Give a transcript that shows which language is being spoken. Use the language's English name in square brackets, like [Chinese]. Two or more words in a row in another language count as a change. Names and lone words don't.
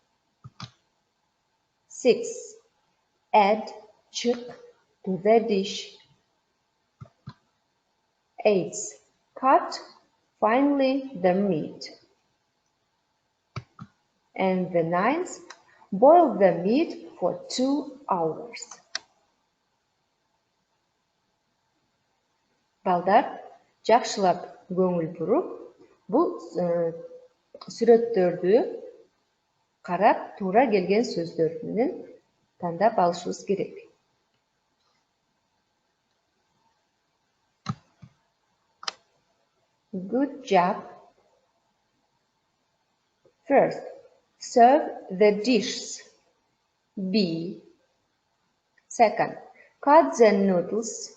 [English] Sixth, add chick to the dish. Eighth, cut finely the meat. And the ninth, boil the meat for 2 hours. [Kyrgyz] Балдар, жакшылап көңүл буруп, бул сүрөттөрдү карап, туура келген сөздөр менен тандап алышыбыз керек. [English] Good job. First, serve the dishes. B. Second, cut the noodles.